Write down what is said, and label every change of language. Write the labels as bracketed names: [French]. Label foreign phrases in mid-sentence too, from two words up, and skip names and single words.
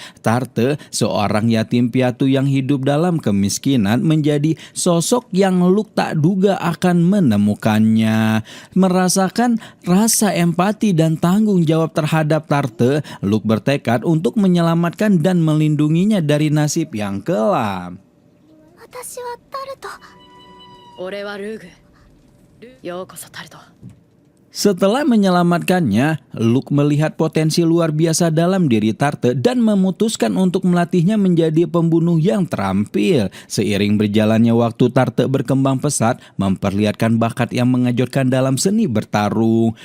[Indonesian] Tarte, seorang yatim piatu yang hidup dalam kemiskinan, menjadi sosok yang Luke tak duga akan menemukannya. Merasakan rasa empati dan tanggung jawab terhadap Tarte, Luke bertekad untuk menyelamatkan dan melindunginya dari nasib yang kelam. [Japanese] 私はタルト。俺はルーグ。ようこそタルト。 [Indonesian] Setelah menyelamatkannya, Luke melihat potensi luar biasa dalam diri Tarte dan memutuskan untuk melatihnya menjadi pembunuh yang terampil. Seiring berjalannya waktu, Tarte berkembang pesat, memperlihatkan bakat yang mengejutkan dalam seni bertarung.